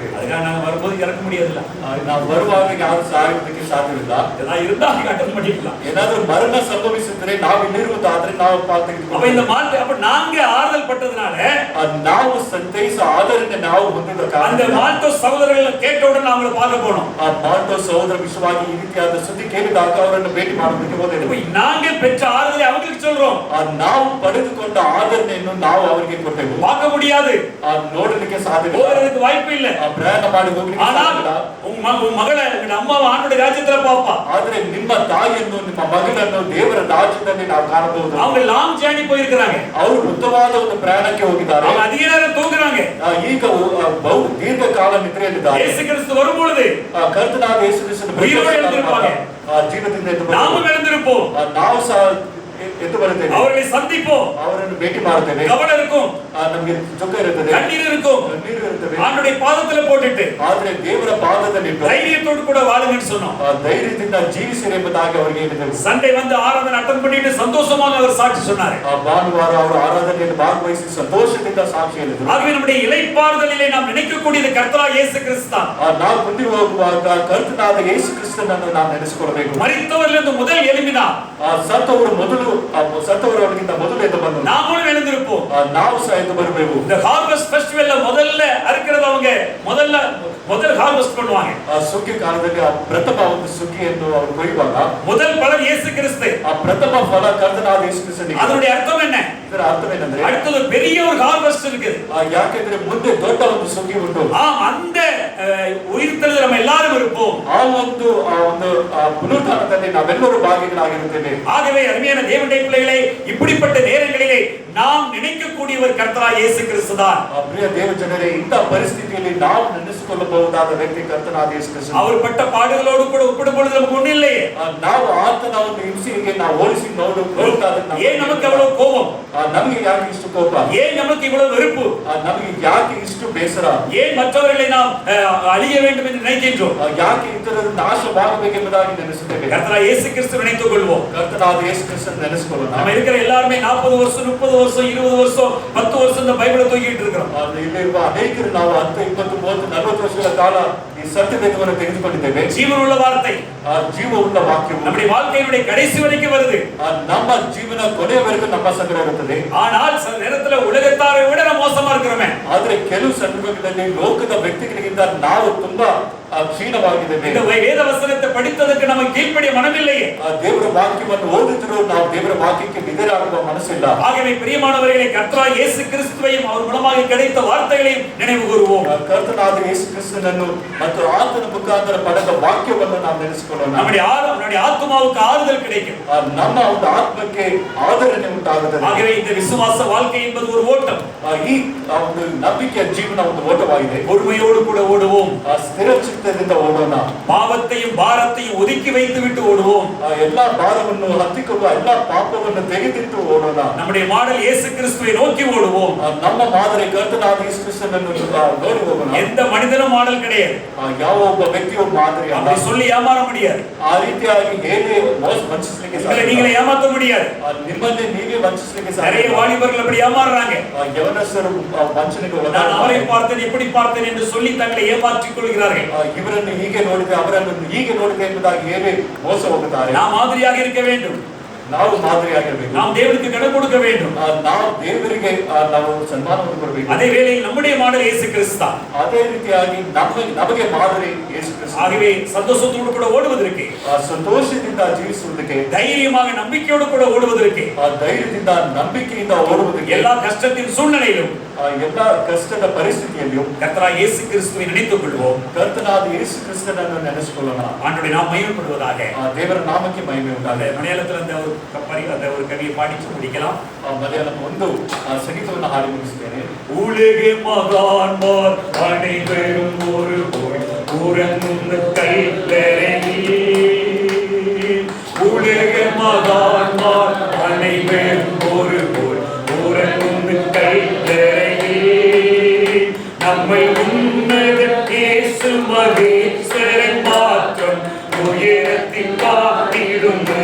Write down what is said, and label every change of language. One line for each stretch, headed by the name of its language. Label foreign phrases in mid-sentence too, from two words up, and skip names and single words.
Tamil: அதுக்காக நாங்க வரும்போது இறக்க முடியாதுல்ல.
Kannada: ನಾವು ಬರುವಾಗ ಯಾರು ಸಾಯುವುದಕ್ಕೆ ಸಾಧ್ಯವಿಲ್ಲ.
Tamil: ஏதாவது இருந்தா அட்டெண்ட் பண்ணிக்கலாம்.
Kannada: ಏನಾದ್ರೂ ಮರಣ ಸಂಭವಿಸಿದ್ರೆ ನಾವು ಇಲ್ಲಿರುವುದಾದ್ರೆ ನಾವು
Tamil: அப்ப இந்த மாட்டு அப்ப நாங்க ஆறுதல் பட்டதுனால,
Kannada: ನಾವು ಸಂತೈಸ ಆದರನ್ನ ನಾವು ಹೊಂದಿದ
Tamil: அந்த மால்டோ சகோதரர்கள் கேட்டவுடன் அவங்களை பார்க்க போனோம்.
Kannada: ಆ ಮಾಲ್ಟೋ ಸಹೋದರ ವಿಷಯವಾಗಿ ಈ ರೀತಿಯಾದ ಸುದ್ದಿ ಕೇಳಿದಾಗ ಅವರನ್ನು ಭೇಟಿ ಮಾಡೋದಕ್ಕೆ ಹೋದೆವು.
Tamil: நாங்கள் பெற்ற ஆறுதலை அவங்களுக்கு சொல்றோம்.
Kannada: ನಾವು ಪಡೆದುಕೊಂಡ ಆದರಣೆಯನ್ನು ನಾವು ಅವರಿಗೆ ಕೊಟ್ಟೆವು.
Tamil: பார்க்க முடியாது,
Kannada: ನೋಡಲಿಕ್ಕೆ ಸಾಧ್ಯವಿಲ್ಲ,
Tamil: போறதுக்கு வாய்ப்பு ಇಲ್ಲ.
Kannada: ಪ್ರಯಾಣ ಮಾಡಿ ಹೋಗ್ಲಿಕ್ಕೆ ಸಾಧ್ಯವಿಲ್ಲ.
Tamil: உங்க மகளை உங்க அம்மாவை ஆண்டவருடைய ராஜ்யத்துல பாப்பா.
Kannada: ಆದ್ರೆ ನಿಮ್ಮ ತಾಯಿಯನ್ನು, ನಿಮ್ಮ ಮಗಳನ್ನು ದೇವರ ರಾಜ್ಯದಲ್ಲಿ ನಾವು ಕಾಣಬಹುದು.
Tamil: அவங்க
English: long journey
Tamil: போயிருக்காங்க.
Kannada: ಅವರು ಉತ್ತಮವಾದ ಒಂದು ಪ್ರಯಾಣಕ್ಕೆ ಹೋಗಿದ್ದಾರೆ.
Tamil: அவங்க அதிக நேரம் தூங்குறாங்க.
Kannada: ಈಗ ಬಹು ದೀರ್ಘಕಾಲ ನಿದ್ರೆಯಲ್ಲಿದ್ದಾರೆ.
Tamil: ಯೇಸು ಕ್ರಿಸ್ತು வரும் பொழுது
Kannada: ಕರ್ತನಾದ ಯೇಸು ಕ್ರಿಸ್ತನು
Tamil: உயிரோடு எழுந்திருப்பாங்க.
Kannada: ಜೀವದಿಂದ ಎದ್ದು
Tamil: நாமும் எழுந்திருப்போம்.
Kannada: ನಾವು ಸಹ ಎದ್ದು ಬರುತ್ತೇವೆ.
Tamil: அவர்களை சந்திப்போம்.
Kannada: ಅವರನ್ನು ಭೇಟಿ ಮಾಡುತ್ತೇವೆ.
Tamil: கவலை இருக்கும்,
Kannada: ನಮಗೆ ದುಃಖ ಇರುತ್ತದೆ,
Tamil: கண்ணீர் இருக்கும்.
Kannada: ನೀರು ಇರುತ್ತದೆ.
Tamil: ஆண்டவருடைய பாதத்துல போட்டுட்டு
Kannada: ಆದ್ರೆ ದೇವರ ಪಾದದಲ್ಲಿ
Tamil: தைரியத்தோடு கூட வாழுங்கன்னு சொன்னோம்.
Kannada: ಧೈರ್ಯದಿಂದ ಜೀವಿಸಿರಿ ಎಂಬುದಾಗಿ ಅವರಿಗೆ ಹೇಳಿದೆವು.
Tamil: சண்டே வந்து ஆராதனை அட்டெண்ட் பண்ணிட்டு சந்தோஷமாக அவர் சாட்சி சொன்னார்.
Kannada: ಭಾನುವಾರ ಅವರು ಆರಾಧನೆಯಲ್ಲಿ ಭಾಗವಹಿಸಿ ಸಂತೋಷದಿಂದ ಸಾಕ್ಷಿ ಹೇಳಿದರು.
Tamil: ஆகவே நம்முடைய இளைப்பாறுதலிலே நாம் நினைக்கக்கூடியது கர்த்தராகிய இயேசு கிறிஸ்து தான்.
Kannada: ನಾವು ಮುಂದೆ ಹೋಗುವಾಗ ಕರ್ತನಾದ ಯೇಸು ಕ್ರಿಸ್ತನನ್ನು ನಾವು ನೆನೆಸಿಕೊಳ್ಳಬೇಕು.
Tamil: மரித்தவரிலிருந்து முதல் எழும்பினார்.
Kannada: ಸತ್ತವರೊಳಗಿಂದ ಮೊದಲು ಎದ್ದು ಬಂದರು.
Tamil: நாமும் எழுந்திருப்போம்.
Kannada: ನಾವು ಸಹ ಎದ್ದು ಬರಬೇಕು.
Tamil: இந்த
English: harvest festival
Tamil: முதல்ல அறுக்கிறதவங்க முதல் ஹார்வெஸ்ட் பண்ணுவாங்க.
Kannada: ಸುಗ್ಗಿ ಕಾಲದಲ್ಲಿ ಆ ಪ್ರಥಮ ಒಂದು ಸುಗ್ಗಿಯನ್ನು ಅವರು ಕೊಯ್ಯುವಾಗ
Tamil: முதல் பலன் இயேசு கிறிஸ்து.
Kannada: ಆ ಪ್ರಥಮ ಫಲ ಕರ್ತನಾದ ಯೇಸು ಕ್ರಿಸ್ತನಿಗೆ.
Tamil: அதனுடைய அர்த்தம் என்ன?
Kannada: ಇದರ ಅರ್ಥವೇನೆಂದ್ರೆ,
Tamil: அடுத்தது பெரிய ஒரு ஹார்வெஸ்ட் இருக்குது.
Kannada: ಯಾಕೆಂದ್ರೆ ಮುಂದೆ ದೊಡ್ಡ ಒಂದು ಸುಗ್ಗಿ ಉಂಟು.
Tamil: அந்த உயிர்த்தெழுதல் நம்ம எல்லாரும் இருப்போம்.
Kannada: ಆ ಒಂದು ಪುನರುತ್ಥಾನದಲ್ಲಿ ನಾವೆಲ್ಲರೂ ಭಾಗಿಗಳಾಗಿರುತ್ತೇವೆ.
Tamil: ஆகவே அருமையான தேவனுடைய பிள்ளைகளே, இப்படிப்பட்ட நேரங்களிலே நாம் நினைக்கக்கூடியவர் கர்த்தராகிய இயேசு கிறிஸ்து தான்.
Kannada: ಪ್ರಿಯ ದೇವ ಜನರೇ, ಇಂಥ ಪರಿಸ್ಥಿತಿಯಲ್ಲಿ ನಾವು ನೆನೆಸಿಕೊಳ್ಳಬಹುದಾದ ವ್ಯಕ್ತಿ ಕರ್ತನಾದ ಯೇಸು ಕ್ರಿಸ್ತ.
Tamil: அவர் பட்ட பாடுகளோடு கூட ஒப்பிடும் பொழுது நமக்கு ஒண்ணு இல்லையே.
Kannada: ನಾವು ಆತನ ಒಂದು ಹಿಂಸೆಗೆ ನಾವು ಹೋಲಿಸಿ ನೋಡುತ್ತಾರೆ.
Tamil: ஏன் நமக்கு அவ்வளவு கோபம்?
Kannada: ನಮಗೆ ಯಾಕೆ ಇಷ್ಟು ಕೋಪ?
Tamil: ஏன் நமக்கு இவ்வளவு வெறுப்பு?
Kannada: ನಮಗೆ ಯಾಕೆ ಇಷ್ಟು ಬೇಸರ?
Tamil: ஏன் மற்றவர்களை நாம் அழிய வேண்டும் என்று நினைக்கின்றோம்?
Kannada: ಯಾಕೆ ಇತರರು ನಾಶವಾಗಬೇಕೆಂಬುದಾಗಿ ನೆನೆಸುತ್ತೇವೆ?
Tamil: கர்த்தராகிய இயேசு கிறிஸ்து நினைத்துக் கொள்வோம்.
Kannada: ಕರ್ತನಾದ ಯೇಸು ಕ್ರಿಸ್ತನ ನೆನೆಸಿಕೊಳ್ಳೋಣ.
Tamil: நம்ம இருக்கிற எல்லாருமே 40 வருஷம் 30 வருஷம் 20 வருஷம் 10 வருஷம் இந்த பைபிளை தூக்கிட்டு இருக்கிறோம்.
Kannada: ಇಲ್ಲಿರುವ ಅನೇಕರು ನಾವು 10 20 30 40 ವರ್ಷಗಳ ಕಾಲ ಈ ಸತ್ಯವೇದವನ್ನು ತೆಗೆದುಕೊಂಡಿದ್ದೇವೆ.
Tamil: ஜீவனுள்ள வார்த்தை,
Kannada: ಜೀವವುಳ್ಳ ವಾಕ್ಯವು
Tamil: நம்முடைய வாழ்க்கையினுடைய கடைசி வரைக்கும் வருது.
Kannada: ನಮ್ಮ ಜೀವನ ಕೊನೆಯವರೆಗೂ ನಮ್ಮ ಸಂಗಡ ಇರುತ್ತದೆ.
Tamil: ஆனால் சில நேரத்துல உலகத்தாரை விட நம்ம மோசமா இருக்கிறோமே.
Kannada: ಆದ್ರೆ ಕೆಲವು ಸಂದರ್ಭಗಳಲ್ಲಿ ಲೋಕದ ವ್ಯಕ್ತಿಗಳಿಗಿಂತ ನಾವು ತುಂಬಾ ಕ್ಷೀಣವಾಗಿದ್ದೇವೆ.
Tamil: இந்த வேத வசனத்தை படித்ததற்கு நமக்கு கீழ்ப்படிய மனமில்லையே.
Kannada: ದೇವರ ವಾಕ್ಯವನ್ನು ಓದಿದ್ರು ನಾವು ದೇವರ ವಾಕ್ಯಕ್ಕೆ ವಿಧೇಯರಾಗುವ ಮನಸ್ಸಿಲ್ಲ.
Tamil: ஆகவே பிரியமானவர்களே, கர்த்தராகிய இயேசு கிறிஸ்துவையும் அவர் மூலமாக கிடைத்த வார்த்தைகளையும் நினைவு கூறுவோம்.
Kannada: ಕರ್ತನಾದ ಯೇಸು ಕ್ರಿಸ್ತನನ್ನು ಮತ್ತು ಆತನ ಮುಖಾಂತರ ಪಡೆದ ವಾಕ್ಯವನ್ನು ನಾವು ನೆನೆಸಿಕೊಳ್ಳೋಣ.
Tamil: நம்முடைய ஆத்துமாவுக்கு ஆறுதல் கிடைக்கும்.
Kannada: ನಮ್ಮ ಒಂದು ಆತ್ಮಕ್ಕೆ ಆದರಣೆ ಉಂಟಾಗುತ್ತದೆ.
Tamil: ஆகவே இந்த விசுவாச வாழ்க்கை என்பது ஒரு ஓட்டம்.
Kannada: ಈ ಒಂದು ನಂಬಿಕೆಯ ಜೀವನ ಒಂದು ಓಟವಾಗಿದೆ.
Tamil: பொறுமையோடு கூட ஓடுவோம்.
Kannada: ಸ್ಥಿರ ಚಿತ್ತದಿಂದ ಓಡೋಣ.
Tamil: பாவத்தையும் பாரத்தையும் ஒதுக்கி வைத்து விட்டு ஓடுவோம்.
Kannada: ಎಲ್ಲಾ ಭಾರವನ್ನು ಹತ್ತಿಕೊಳ್ಳುವ ಎಲ್ಲಾ ಪಾಪವನ್ನು ತೆಗೆದಿಟ್ಟು ಓಡೋಣ.
Tamil: நம்முடைய மாடல் இயேசு கிறிஸ்துவை நோக்கி ஓடுவோம்.
Kannada: ನಮ್ಮ ಮಾದರಿ ಕರ್ತನಾದ ಯೇಸು ಕ್ರಿಸ್ತನನ್ನು ನೋಡಿ ಹೋಗೋಣ.
Tamil: எந்த மனிதனும் மாடல் கிடையாது.
Kannada: ಯಾವ ಒಬ್ಬ ವ್ಯಕ್ತಿಯು ಮಾದರಿ ಅಲ್ಲ.
Tamil: அப்படி சொல்லி ஏமாற முடியாது.
Kannada: ಆ ರೀತಿಯಾಗಿ ಹೇಗೆ ವಂಚಿಸಲಿಕ್ಕೆ ಸಾಧ್ಯ?
Tamil: நீங்களே ஏமாத்த முடியாது.
Kannada: ನಿಮ್ಮನ್ನೇ ನೀವೇ ವಂಚಿಸಲಿಕ್ಕೆ ಸಾಧ್ಯ.
Tamil: நிறைய வாலிபர்கள் அப்படி ஏமாறுறாங்க.
Kannada: ಯವನಸ್ಥರು ವಂಚನೆಗೆ
Tamil: நான் அவரை பார்த்தேன் இப்படி பார்த்தேன் என்று சொல்லி தங்களை ஏமாற்றிக் கொள்கிறார்கள்.
Kannada: ಇವರನ್ನು ಹೀಗೆ ನೋಡಿದೆ ಅವರನ್ನು ಹೀಗೆ ನೋಡಿದೆ ಎಂಬುದಾಗಿ ಹೇಳಿ ಮೋಸ ಹೋಗುತ್ತಾರೆ.
Tamil: நாம் மாதிரியாக இருக்க வேண்டும்.
Kannada: ನಾವು ಮಾದರಿಯಾಗಿರಬೇಕು.
Tamil: நாம் தேவனுக்கு கடன் கொடுக்க வேண்டும்.
Kannada: ನಾವು ದೇವರಿಗೆ ನಾವು ಸನ್ಮಾನವನ್ನು ಕೊಡಬೇಕು.
Tamil: அதே வேளையில் நம்முடைய மாடல் இயேசு கிறிஸ்து தான்.
Kannada: ಅದೇ ರೀತಿಯಾಗಿ ನಮಗೆ ಮಾದರಿ ಯೇಸು ಕ್ರಿಸ್ತ.
Tamil: ஆகவே சந்தோஷத்தோடு கூட ஓடுவதற்கு,
Kannada: ಸಂತೋಷದಿಂದ ಜೀವಿಸುವುದಕ್ಕೆ,
Tamil: தைரியமாக நம்பிக்கையோடு கூட ஓடுவதற்கு,
Kannada: ಧೈರ್ಯದಿಂದ ನಂಬಿಕೆಯಿಂದ ಓಡುವುದಕ್ಕೆ,
Tamil: எல்லா கஷ்டத்தின் சூழ்நிலையிலும்,
Kannada: ಎಲ್ಲ ಕಷ್ಟದ ಪರಿಸ್ಥಿತಿಯಲ್ಲಿಯೂ
Tamil: கர்த்தராகிய இயேசு கிறிஸ்துவை நினைத்துக் கொள்வோம்.
Kannada: ಕರ್ತನಾದ ಯೇಸು ಕ್ರಿಸ್ತನನ್ನು ನೆನೆಸಿಕೊಳ್ಳೋಣ.
Tamil: ஆண்டவருடைய நாம் மகிமைப்படுவதாக.
Kannada: ದೇವರ ನಾಮಕ್ಕೆ ಮಹಿಮೆ ಉಂಟಾಗಲಿ.
Tamil: மலையாளத்தில் அந்த ஒரு கவியை பாடிச்சு முடிக்கலாம்.
Kannada: ಮಲಯಾಳಂ ಒಂದು ಸಂಗೀತವನ್ನು ಹಾಡಿ ಮುಗಿಸುತ್ತೇನೆ.
Malayalam: ഉലക മഹാന്മാർ അനൈവരും ഒരു പോയ് ഉറങ്ങും കല്ലറയിൽ, ഉലക മഹാന്മാർ അനൈവരും ഒരു പോയ് ഉറങ്ങും കല്ലറയിൽ, നമ്മെ ഉന്നത യേശു മഹേശ്വരൻ മാറ്റം ഉയരത്തിൽ കാട്ടിടുമേ.